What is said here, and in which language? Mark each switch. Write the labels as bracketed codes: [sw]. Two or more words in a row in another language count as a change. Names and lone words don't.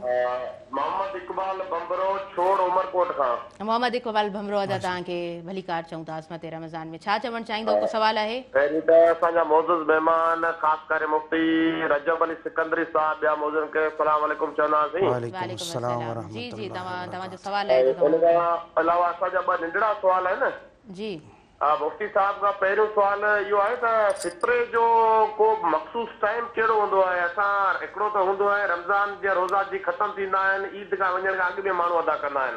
[sd] मोहम्मद इकबाल बंबरो छोड़ उमरकोट खां। मोहम्मद इकबाल भमरो जा तव्हांखे भली कार चऊं था असमत रमज़ान में। छा चवणु चाहींदो, को सवाल आहे? पहिरीं त असांजा मौजूद महिमान ख़ासि करे मुफ्ती रजब अली सिकंदरी साहब ॿिया मौजूदनि खे [ar] السلام وعليكم [sd] चवंदासीं। [ar] وعليكم السلام و [sd] जी जी, [ar] रहमतुल्लाह। [sd] तव्हांजो सवाल आहे त उन खां अलावा असांजा ॿ नंढड़ा सुवाल आहिनि। जी मुफ्ती साहब खां पहिरियों सुवाल इहो आहे त फित्रे जो को मख़सूस टाइम कहिड़ो हूंदो आहे? असां हिकिड़ो त हूंदो आहे रमज़ान जा रोज़ा जी ख़तम थींदा आहिनि, ईद खां वञण खां अॻु में माण्हू अदा कंदा आहिनि,